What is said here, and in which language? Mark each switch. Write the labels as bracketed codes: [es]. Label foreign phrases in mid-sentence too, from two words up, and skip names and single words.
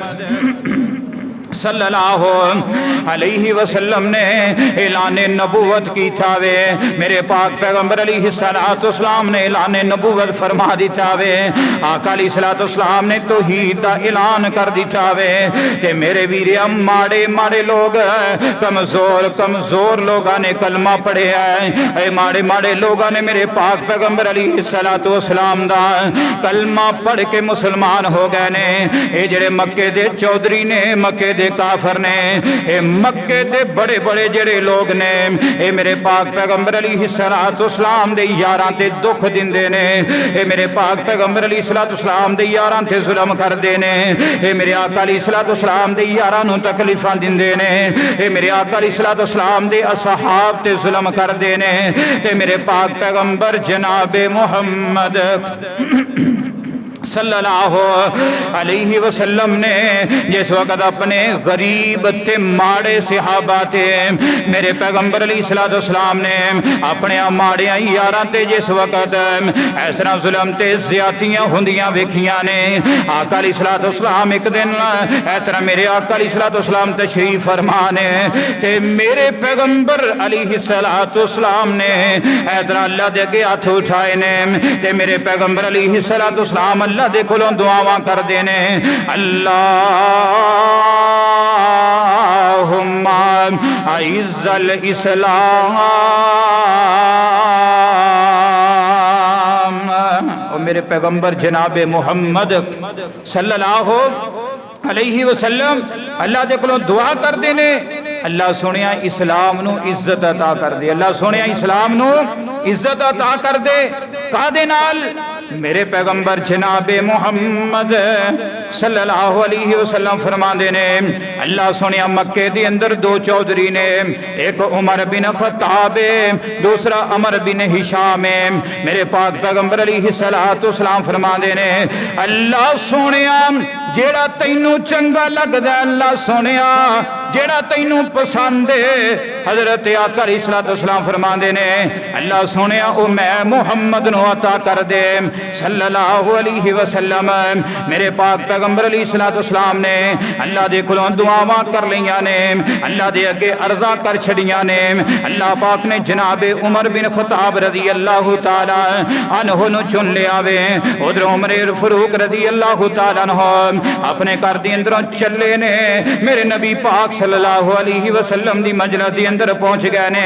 [ar] صلی اللہ علیہ وسلم [pa] نے اعلان نبوت کی تھا وے میرے پاک پیغمبر [ar] علیہ السلام [pa] نے اعلان نبوت فرما دیتا وے آقا [ar] علیہ السلام [pa] نے توحید دا اعلان کر دیتا وے کہ میرے ویریا ماڑے ماڑے لوگ کمزور لوگاں نے کلمہ پڑھے ہیں اے ماڑے ماڑے لوگاں نے میرے پاک پیغمبر [ar] علیہ السلام [pa] دا کلمہ پڑھ کے مسلمان ہو گئے نے اے جڑے مکے دے چودھری نے مکے دے کافر نے اے مکے دے بڑے بڑے جڑے لوگ نے اے میرے پاک پیغمبر [ar] علیہ السلام [pa] دے یاراں تے دکھ دیندے نے اے میرے پاک پیغمبر [ar] علیہ السلام [pa] دے یاراں تے ظلم کر دے نے اے میرے آقا [ar] علیہ السلام [pa] دے یاراں نوں تکلیفاں دیندے نے اے میرے آقا [ar] علیہ السلام [pa] دے اصحاب تے ظلم کر دے نے تے میرے پاک پیغمبر جناب محمد [ar] صلی اللہ علیہ وسلم [pa] نے جس وقت اپنے غریب تے ماڑے صحابہ تے میرے پیغمبر [ar] علیہ السلام [pa] نے اپنے ماڑے یاراں تے جس وقت اس طرح ظلم تے زیادتیاں ہوندیاں ویکھیاں نے آقا [ar] علیہ السلام [pa] ایک دن اس طرح میرے آقا [ar] علیہ السلام [pa] تشریف فرمانے تے میرے پیغمبر [ar] علیہ السلام [pa] نے اس طرح اللہ دے اگے ہاتھ اٹھائے نے تے میرے پیغمبر [ar] علیہ السلام [pa] اللہ دے کولوں دعاواں کر دینے اللہم [ar] اعز الاسلام [pa] اور میرے پیغمبر جناب محمد [ar] صلی اللہ علیہ وسلم [pa] اللہ دے کولوں دعا کر دینے اللہ سونیا اسلام نو عزت عطا کر دے اللہ سونیا اسلام نو عزت عطا کر دے کادے نال میرے پیغمبر جناب محمد [ar] صلی اللہ علیہ وسلم [pa] فرما دینے اللہ سونیا مکے دی اندر دو چودھری نے ایک عمر بن خطاب دوسرا عمر بن ہشام میرے پاک پیغمبر [ar] علیہ السلام [pa] فرما دینے اللہ سونیا جیڑا تینوں چنگا لگدا اللہ سونیا جیڑا تینوں پسند ہے۔ حضرت آقا [ar] علیہ السلام [pa] فرماندے نے اللہ سونیا او میں محمد نو عطا کر دے [ar] صلی اللہ علیہ وسلم۔ [pa] میرے پاک پیغمبر [ar] علیہ السلام [pa] نے اللہ دے کولوں دعاواں کر لیاں نے، اللہ دے اگے عرضاں کر چھڑیاں نے۔ اللہ پاک نے جناب عمر بن خطاب [ar] رضی اللہ تعالی عنہ [pa] نو چن لیا وے۔ ادھر عمر فاروق [ar] رضی اللہ تعالی عنہ [pa] اپنے گھر دے اندروں چلے نے، میرے نبی پاک [ar] صلی اللہ علیہ وسلم [pa] دی مجلس دے اندر پہنچ گئے نے۔